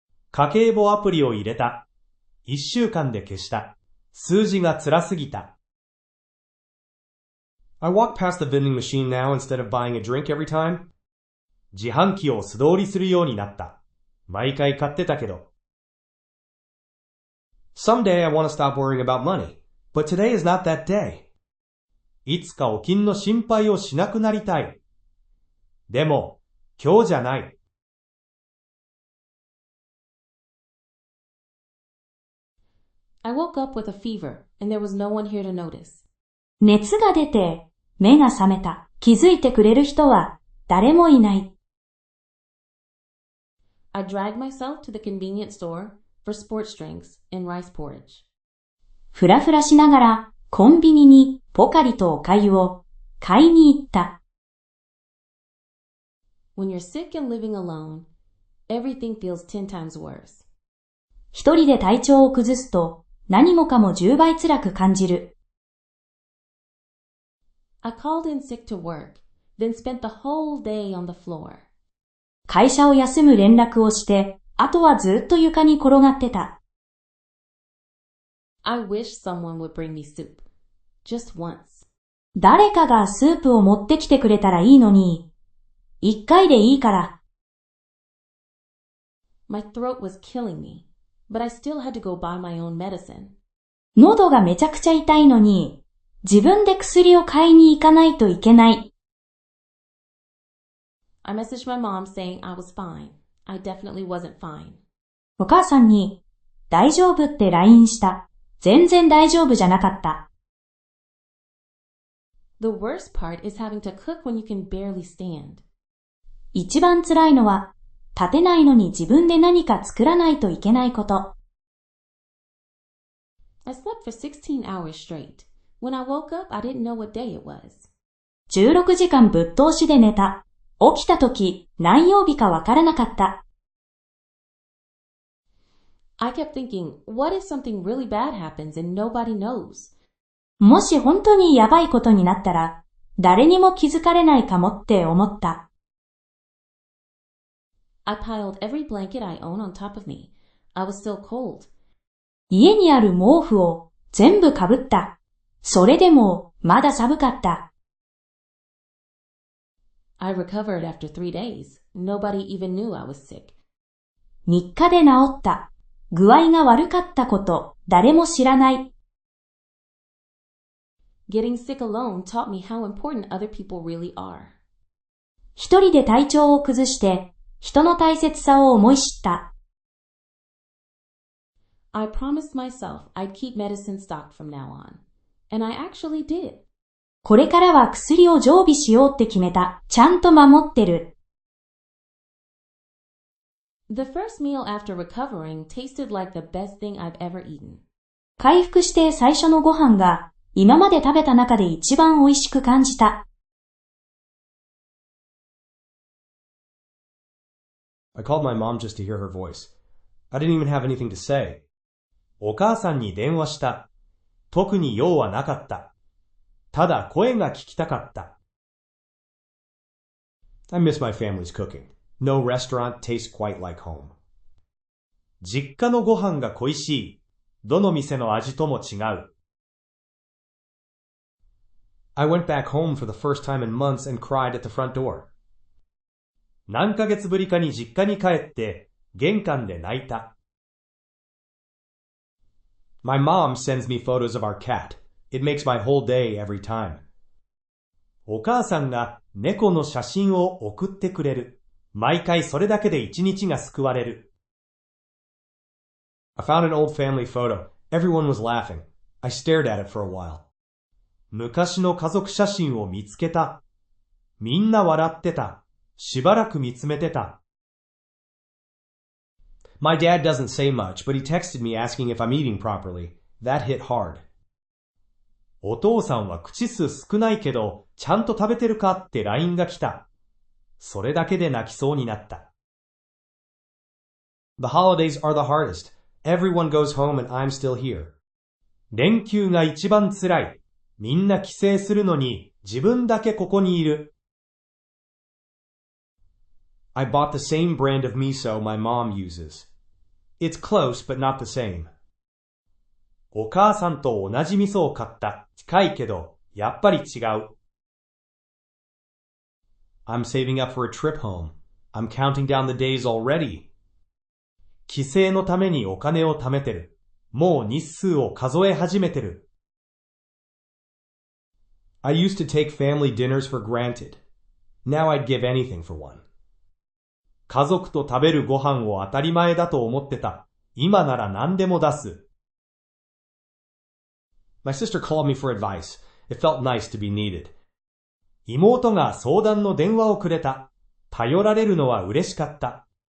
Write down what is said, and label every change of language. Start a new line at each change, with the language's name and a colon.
Japanese: 家計簿アプリを入れた。 1週間で消した。数字が辛すぎた。
English: I walk past the vending machine now instead of buying a drink every time.
Japanese: 自販機を素通りするようになった。毎回買ってたけど。
English: Someday I want to stop worrying about money, but today is not that day.
Japanese: いつかお金の心配をしなくなりたい。でも、今日じゃない。
English: I woke up with a fever, and there was no one here to notice.
Japanese: 熱が出て、目が覚めた。気づいてくれる人は誰もいない。
English: I dragged myself to the convenience store for sports drinks and rice porridge.
Japanese: ふらふらしながらコンビニにポカリとお粥を買いに行った。
English: When you're sick and living alone, everything feels 10 times worse.
Japanese: 一人で体調を崩すと何もかも10倍辛く感じる。
English: I called in sick to work, then spent the whole day on the floor.
Japanese: 会社を休む連絡をして、あとはずっと床に転がってた。
English: I wish someone would bring me soup. Just once.
Japanese: 誰かがスープを持ってきてくれたらいいのに。一回でいいから。
English: My throat was killing me, but I still had to go buy my own medicine.
Japanese: 喉がめちゃくちゃ痛いのに、自分で薬を買いに行かないといけない。
English: I messaged my mom saying I was fine. I definitely wasn't fine.
Japanese: お母さんに、大丈夫って LINE した。全然大丈夫じゃなかった。
English: The worst part is having to cook when you can barely stand.
Japanese: 一番辛いのは、立てないのに自分で何か作らないといけないこと。
English: I slept for 16 hours straight. When I woke up, I didn't know what day it was.
Japanese: 16時間ぶっ通しで寝た。起きたとき、何曜日かわからなかった。
English: I kept thinking, what if something really bad happens and nobody knows?
Japanese: もし本当にやばいことになったら、誰にも気づかれないかもって思った。
English: I piled every blanket I own on top of me. I was still cold.
Japanese: 家にある毛布を全部かぶった。それでもまだ寒かった。
English: I recovered after 3 days. Nobody even knew I was sick.
Japanese: 3日で治った。具合が悪かったこと、誰も知らない。
English: Getting sick alone taught me how important other people really are.
Japanese: 一人で体調を崩して、人の大切さを思い知った。
English: I promised myself I'd keep medicine stocked from now on. And I actually did.
Japanese: これからは薬を常備しようって決めた。ちゃんと守ってる。
English: The first meal after recovering tasted like the best thing I've ever eaten.
Japanese: 回復して最初のご飯が今まで食べた中で一番美味しく感じた。
English: I called my mom just to hear her voice. I didn't even have anything to say.
Japanese: お母さんに電話した。特に用はなかった。ただ声が聞きたかった。
English: I miss my family's cooking. No restaurant tastes quite like home.
Japanese: 実家のご飯が恋しい。どの店の味とも違う。
English: I went back home for the first time in months and cried at the front door.
Japanese: 何ヶ月ぶりかに実家に帰って玄関で泣いた。
English: My mom sends me photos of our cat. It makes my whole day every time.
Japanese: お母さんが猫の写真を送ってくれる。毎回それだけで一日が救われる。
English: I found an old family photo. Everyone was laughing. I stared at it for a while.
Japanese: 昔の家族写真を見つけた。みんな笑ってた。しばらく見つめてた。
English: My dad doesn't say much, but he texted me asking if I'm eating properly. That hit hard.
Japanese: お父さんは口数少ないけど、ちゃんと食べてるかって LINE が来た。それだけで泣きそうになった。
English: The holidays are the hardest. Everyone goes home and I'm still here.
Japanese: 連休が一番辛い。みんな帰省するのに自分だけここにいる。
English: I bought the same brand of miso my mom uses. It's close but not the same.
Japanese: お母さんと同じ味噌を買った。近いけど、やっぱり違う。
English: I'm saving up for a trip home. I'm counting down the days already.
Japanese: 帰省のためにお金を貯めてる。もう日数を数え始めてる。
English: I used to take family dinners for granted. Now I'd give anything for one.
Japanese: 家族と食べるご飯を当たり前だと思ってた。今なら何でも出す。
English: My sister called me for advice. It felt nice to be needed.
Japanese: 妹が相談の電話をくれた。頼られるのは嬉しかった。